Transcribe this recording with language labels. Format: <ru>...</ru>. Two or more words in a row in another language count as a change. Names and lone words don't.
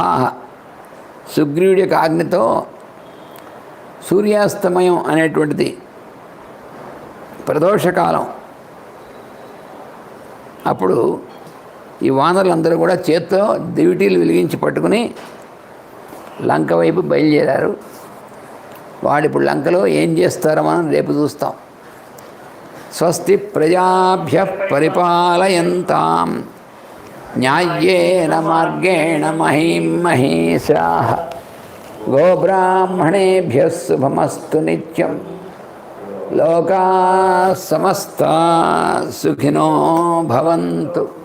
<te>సుగ్రీవుడి యొక్క ఆజ్ఞతో సూర్యాస్తమయం అనేటువంటిది ప్రదోషకాలం. అప్పుడు ఈ వానరులందరూ కూడా చేత్తో దివిటీలు వెలిగించి పట్టుకుని లంక వైపు బయలుదేరారు. వాడిప్పుడు లంకలో ఏం చేస్తారో మనం రేపు చూస్తాం.</te> <sa>స్వస్తి ప్రజాభ్య పరిపాలయంతాం న్యాయేన మార్గేణ మహీం మహేశాః గోబ్రాహ్మణేభ్యః శుభమస్తు నిత్యం లోకాః సమస్తాః సుఖినో భవంతు.</sa>